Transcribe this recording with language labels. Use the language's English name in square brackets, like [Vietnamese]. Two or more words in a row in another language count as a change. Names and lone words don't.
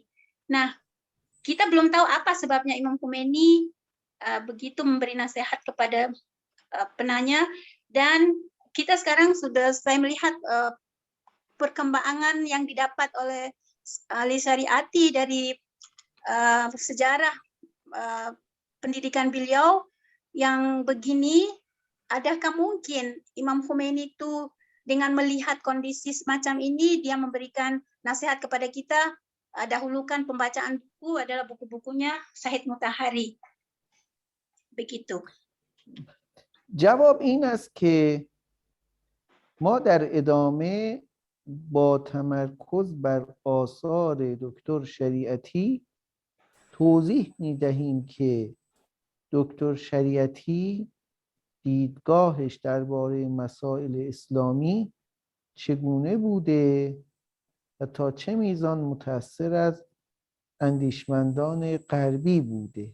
[Indonesian] Nah, kita belum tahu apa sebabnya Imam Khomeini begitu memberi nasihat kepada penanya, dan kita sekarang saya melihat perkembangan yang didapat oleh Ali Syariati dari sejarah pendidikan beliau yang begini. Adakah mungkin Imam Khomeini itu dengan melihat kondisi semacam ini dia memberikan nasihat kepada kita, dahulukan pembacaan buku adalah buku-bukunya Syahid Mutahari. Begitu. [Persian] جواب این است که ما در ادامه با تمرکز بر آثار دکتر شریعتی توضیح می‌دهیم که دکتر شریعتی دیدگاهش درباره مسائل اسلامی چگونه بوده و تا چه میزان متأثر از اندیشمندان غربی بوده.